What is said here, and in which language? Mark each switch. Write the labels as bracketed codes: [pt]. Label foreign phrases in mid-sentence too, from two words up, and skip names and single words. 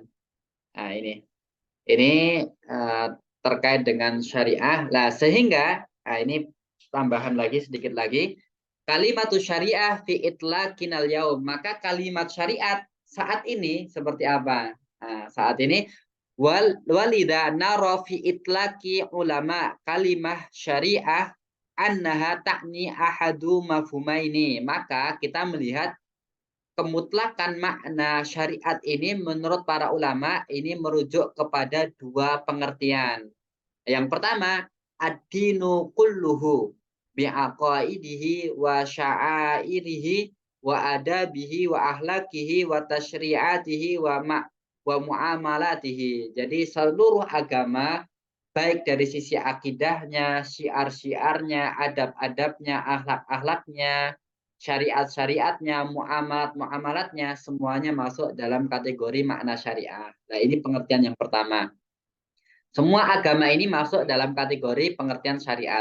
[id] Nah, ini terkait dengan syariah. Nah, sehingga ini tambahan lagi sedikit lagi. [ar] كلمة الشريعة في إطلاقنا اليوم. [id] Maka kalimat syariat saat ini seperti apa? Nah, saat ini [ar] ولذا نرى في إطلاق العلماء كلمة الشريعة أنها تعني أحد مفهومين. [id] Maka kita melihat kemutlakan makna syariat ini menurut para ulama ini merujuk kepada dua pengertian. Yang pertama, [ar] الدين كله بعقائده وشعائره وآدابه وأخلاقه وتشريعاته ومعاملاته. [id] Jadi seluruh agama baik dari sisi akidahnya, syiar-syiarnya, adab-adabnya, akhlak-akhlaknya, syariat-syariatnya, muamalat-muamalatnya, semuanya masuk dalam kategori makna syariah. Nah, ini pengertian yang pertama. Semua agama ini masuk dalam kategori pengertian syariat.